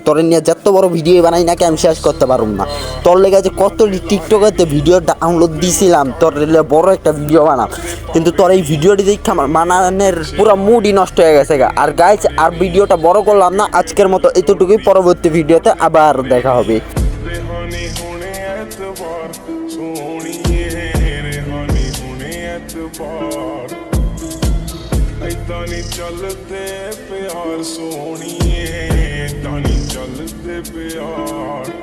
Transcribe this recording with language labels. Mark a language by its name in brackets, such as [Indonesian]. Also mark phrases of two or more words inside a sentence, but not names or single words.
[Bangla] তোর নিয়ে যত বড় ভিডিও বানাই নাকি আমি শেষ করতে পারুম না। তোর লেগে যে কত টিকটকেতে ভিডিও ডাউনলোড দিয়েছিলাম, তোর বড় একটা ভিডিও বানাম, কিন্তু তোর এই ভিডিওটি দেখে আমার মানানের পুরো মুডই নষ্ট হয়ে গেছে গা। আর গাইজ, আর ভিডিওটা বড় করলাম না, আজকের মতো এতটুকুই। পরবর্তী ভিডিওতে আবার দেখা হবে। [Punjabi] ਰੇਹਾਨੀ ਹੋਣੇ ਐਤਬਾਰ ਸੋਹਣੀਏ ਰੇਹਾਨੀ ਹੋਣੇ ਐਤਬਾਰ ਐਦਾਂ ਨੀ ਚਲਦੇ ਪਿਆਰ ਸੋਹਣੀਏ ਐਦਾਂ ਨੀ ਚਲਦੇ ਪਿਆਰ।